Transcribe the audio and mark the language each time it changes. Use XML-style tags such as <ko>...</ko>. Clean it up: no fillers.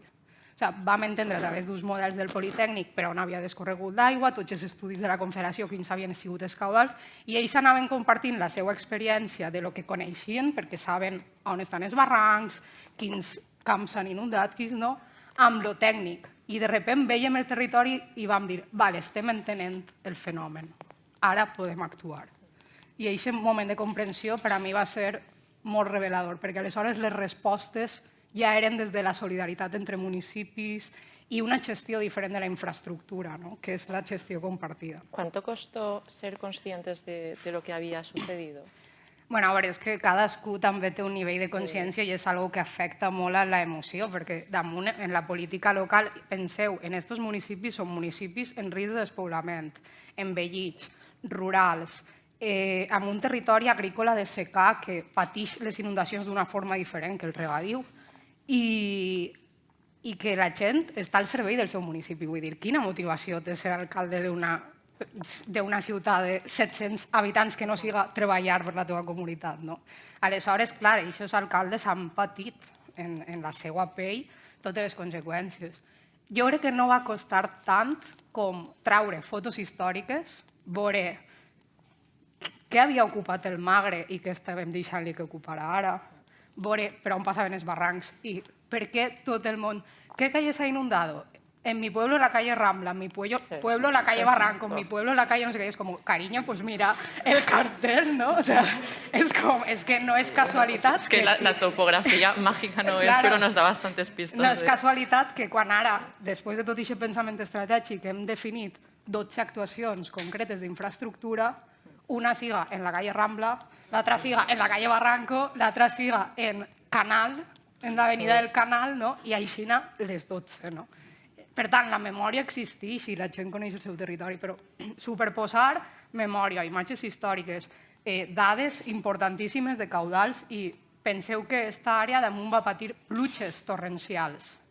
<ca>O sigui, vam entendre a través d'uns models del Politècnic per on havia descorregut l'aigua, tots els estudis de la Confederació, quins havien sigut els caudals, i ells anaven compartint la seva experiència de lo que coneixien, perquè saben on estan els barrancs, quins camps s'han inundat, quins no, amb lo tècnic. I de sobte veiem el territori i vam dir, vale, estem entenent el fenomen, ara podem actuar. I aquest moment de comprensió per a mi va ser molt revelador, perquè aleshores les respostes ja eren des de la solidaritat entre municipis y una gestió diferent de la infraestructura, ¿no? Que es la gestió compartida.</ca> <es>¿Cuánto costó ser conscientes de lo que había sucedido?</es> <ca>Bueno, a veure, és que cadascú també té un nivell de consciència i és algo que afecta molt a l'emoció, perquè damunt, en la política local, penseu, en estos municipis són municipis en risc de despoblament, envellits, rurals, amb un territori agrícola de secà que pateix les inundacions d'una forma diferent que el regadiu i que la gent està al servei del seu municipi. Vull dir, quina motivació té ser alcalde d'una ciutat de 700 habitants que no siga treballar per la teva comunitat, no? Aleshores, clar, aquests alcaldes han patit en la seva pell totes les conseqüències. Jo crec que no va costar tant com traure fotos històriques, veure què havia ocupat el Magre i què estàvem deixant-li que ocuparà ara, veure per on passaven els barrancs i per què tot el món...</ca> <es>¿Qué calle se ha inundado? En mi pueblo la calle Rambla, en mi pueblo la calle Barranco, en mi pueblo la calle no sé qué. Es como, cariño, pues mira el cartel, ¿no? O sea, es que no es casualitat... Es que la topografía mágica no es, pero nos da bastantes pistas.</es> <ca>No és casualitat que quan ara, després de tot aquest pensament estratègic, hem definit 12 actuacions concretes d'infraestructura, una siga</ca> <es>en la calle Rambla,</es> <ca>l'altra siga en</ca> <es>la calle Barranco,</es> <ca>l'altra siga en Canal, en l'avenida del Canal, no? I així les 12, no? Per tant, la memòria existeix i la gent coneix el seu territori, però superposar memòria, imatges històriques, dades importantíssimes de caudals i penseu que aquesta àrea damunt va patir pluges torrencials.</ca>